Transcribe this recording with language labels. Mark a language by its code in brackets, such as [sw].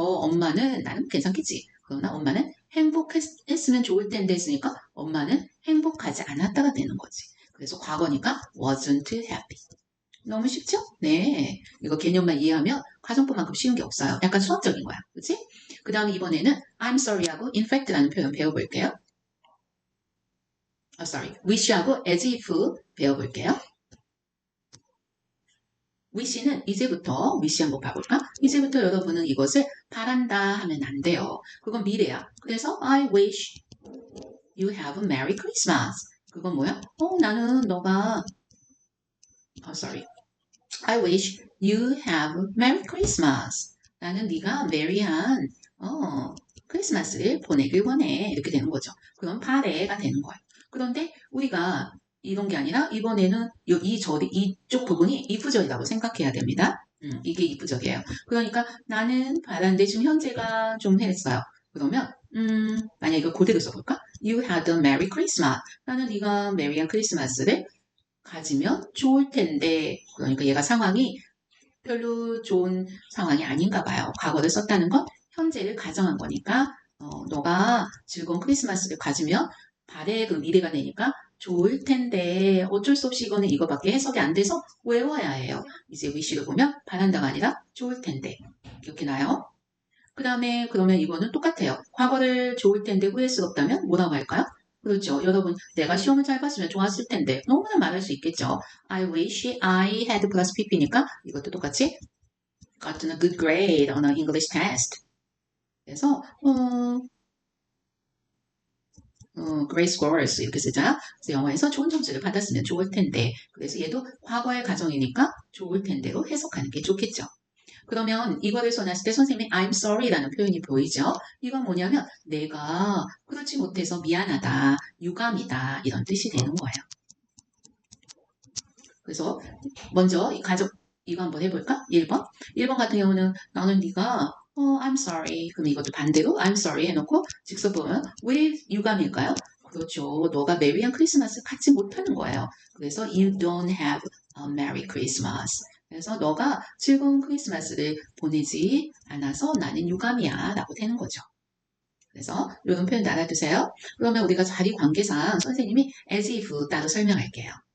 [ko] 엄마는 나는 괜찮겠지. 그러나 엄마는 행복했으면 좋을 텐데 했으니까 엄마는 행복하지 않았다가 되는 거지. 그래서 과거니까 [en] wasn't happy. [ko] 너무 쉽죠? 네. 이거 개념만 이해하면 가정법만큼 쉬운 게 없어요. 약간 수학적인 거야. 그치? 그 다음에 이번에는 I'm sorry하고 in fact라는 표현 배워볼게요. wish하고 as if 배워볼게요. wish는 이제부터 wish 한번 봐볼까? 이제부터 여러분은 이것을 바란다 하면 안 돼요. 그건 미래야. 그래서 [en] I wish you have a Merry Christmas. [ko] 그건 뭐야? 나는 너가 [en] I wish you have a Merry Christmas. [ko] 나는 네가 메리한 크리스마스를 보내길 원해. 이렇게 되는 거죠. 그럼 바래가 되는 거예요. 그런데 우리가 이런 게 아니라 이번에는 이쪽 부분이 이프절이라고 생각해야 됩니다. 이게 이프절이에요. 그러니까 나는 바란데 지금 현재가 좀 했어요. 그러면 만약 이거 그대로 써볼까? [en] You had a Merry Christmas. [ko] 나는 네가 메리한 크리스마스를 가지면 좋을 텐데 그러니까 얘가 상황이 별로 좋은 상황이 아닌가 봐요. 과거를 썼다는 건 현재를 가정한 거니까 너가 즐거운 크리스마스를 가지면 발에 그 미래가 되니까 좋을 텐데 어쩔 수 없이 이거는 이거밖에 해석이 안 돼서 외워야 해요. 이제 wish를 보면 바란다가 아니라 좋을 텐데 이렇게 나요. 그 다음에 그러면 이거는 똑같아요. 과거를 좋을 텐데 후회스럽다면 뭐라고 할까요? 그렇죠. 여러분, 내가 시험을 잘 봤으면 좋았을 텐데 너무나 말할 수 있겠죠. [en] I wish I had plus pp니까 [ko] 이것도 똑같이 [en] gotten a good grade on an English test. [ko] 그래서 great scores 이렇게 쓰자. 그래서 영어에서 좋은 점수를 받았으면 좋을 텐데. 그래서 얘도 과거의 가정이니까 좋을 텐데로 해석하는 게 좋겠죠. 그러면 이거를 써놨을 때 선생님이 I'm sorry라는 표현이 보이죠? 이건 뭐냐면 내가 그렇지 못해서 미안하다, 유감이다 이런 뜻이 되는 거예요. 그래서 먼저 이거 한번 해볼까? 1번. 1번 같은 경우는 나는 네가 I'm sorry. 그럼 이것도 반대로 I'm sorry 해놓고 직접 보면 왜 유감일까요? 그렇죠. 너가 메리한 크리스마스 갖지 못하는 거예요. 그래서 [en] you don't have a Merry Christmas. [ko] 그래서 너가 즐거운 크리스마스를 보내지 않아서 나는 유감이야 라고 되는 거죠. 그래서 이런 표현 알아두세요. 그러면 우리가 자리 관계상 선생님이 as if 따로 설명할게요.